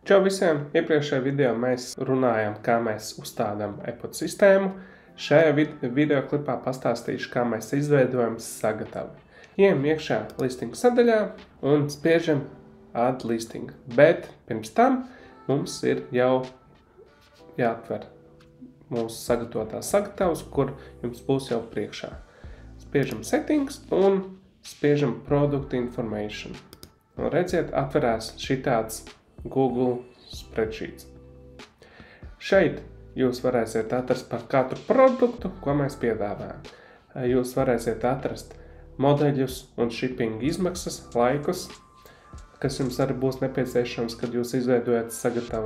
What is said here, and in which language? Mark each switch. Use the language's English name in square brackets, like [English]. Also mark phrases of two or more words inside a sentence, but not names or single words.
[Latvian] Čau visiem! Iepriekšējā video mēs runājam, kā mēs uzstādām iPod sistēmu. Šajā video klipā pastāstīšu, kā mēs izveidojam sagatavu. Ejam iekšā listinga sadaļā un spiežam [English] add listing. [Latvian] Bet pirms tam mums ir jau jāatver mūsu sagatavotās sagatavas, kur jums būs jau priekšā. Spiežam settings un spiežam [English] product information. [Latvian] Un redziet, atverās šitāds Google spreadsheets. Šeit jūs varēsiet atrast par katru produktu, ko mēs piedāvājam. Jūs varēsiet atrast modeļus un shipping izmaksas, laikus, kas jums arī būs nepieciešams, kad jūs izveidojat sagatavu.